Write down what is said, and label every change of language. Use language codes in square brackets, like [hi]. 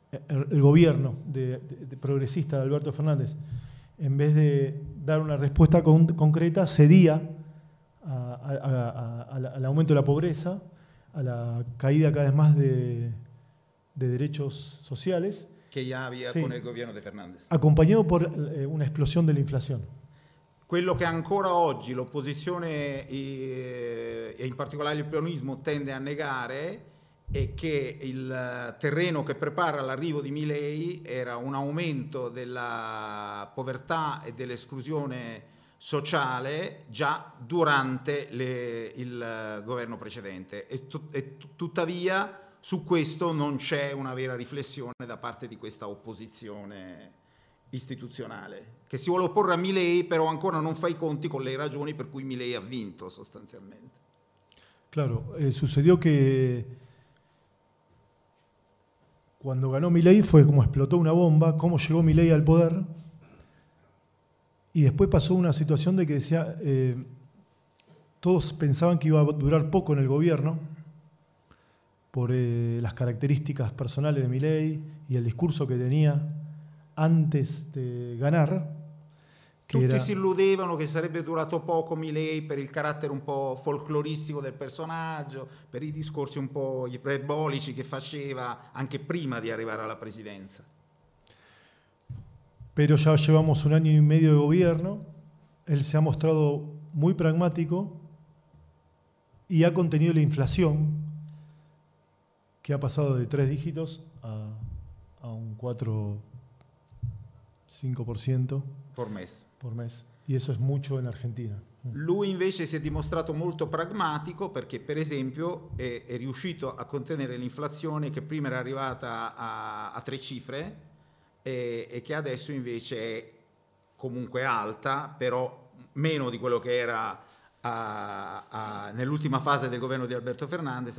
[es] El gobierno de progresista de Alberto Fernández, en vez de dar una respuesta concreta, cedía al aumento de la pobreza, a la caída cada vez más de derechos sociales. [it] Che già aveva, sì, con il governo di Fernandez. Accompagnato per una esplosione dell'inflazione. Quello che ancora oggi l'opposizione e in particolare il peronismo tende a negare è che il terreno che prepara l'arrivo di Milei era un aumento della povertà e dell'esclusione sociale già durante il governo precedente. Tuttavia su questo non c'è una vera riflessione da parte di questa opposizione istituzionale che si vuole opporre a Milei, però ancora non fa i conti con le ragioni per cui Milei ha vinto sostanzialmente. [es] Claro, sucedió che quando ganó Milei fue como explotó una bomba, cómo llegó Milei al poder, y después pasó una situación de que decía todos pensaban que iba a durar poco en el gobierno por las características personales de Milei y el discurso que tenía antes de ganar. [it] Que tutti era... si illudevano che sarebbe durato poco Milei per il carattere un po' folcloristico del personaggio, per i discorsi un po' iperbolici che faceva anche prima di arrivare alla presidenza. [es] Pero ya llevamos un año y medio de gobierno, él se ha mostrado muy pragmático y ha contenido la inflación, que ha pasado de 3 dígitos a un 4-5% por mes. Y eso es mucho en Argentina. [it] Lui invece si è dimostrato molto pragmatico perché, per esempio, è riuscito a contenere l'inflazione che prima era arrivata a 3 cifre e che adesso invece è comunque alta, però meno di quello che era nell'ultima fase del governo di Alberto Fernández.